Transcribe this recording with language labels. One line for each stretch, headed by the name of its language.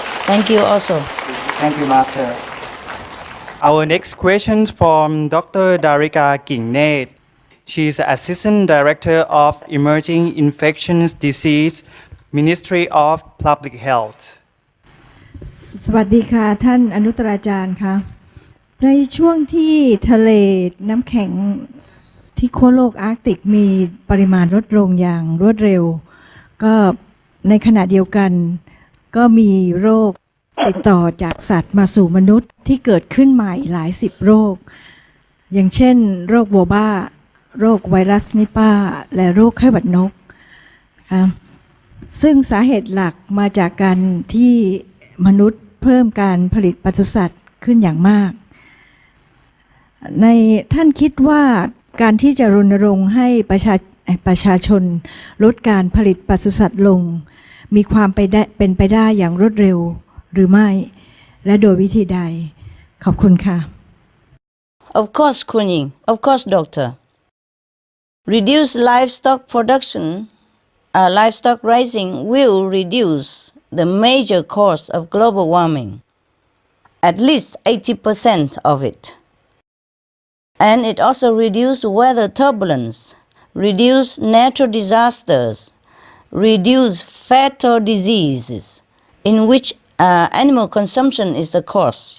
English: Thank you also. Thank you, Master. Our next question from Dr. Darika Kingnet. She is Assistant Director of Emerging Infectious Disease, Ministry of Public Health.
Thai: สวัสดีค่ะท่านอนุตราจารย์ค่ะในช่วงที่ทะเลน้ำแข็งที่ขั้วโลกอาร์กติกมีปริมาณลดลงอย่างรวดเร็วก็ในขณะเดียวกันก็มีโรคติดต่อจากสัตว์มาสู่มนุษย์ที่เกิดขึ้นใหม่หลายสิบโรคอย่างเช่นโรคโบบ้าโรคไวรัสนิปาและโรคไข้หวัดนก ซึ่งสาเหตุหลักมาจากการที่มนุษย์เพิ่มการผลิตปศุสัตว์ขึ้นอย่างมากในท่านคิดว่าการที่จะรณรงค์ให้ประชาชนลดการผลิตปศุสัตว์ลงมีความเป็นไปได้อย่างรวดเร็วหรือไม่และโดยวิธีใดขอบคุณค่ะ
English: Of course, Kunying. Of course, Doctor. Reduce livestock production, livestock raising will reduce the major cause of global warming, at least 80% of it. And it also reduces weather turbulence, reduce natural disasters, reduce fatal diseases in which animal consumption is the cause.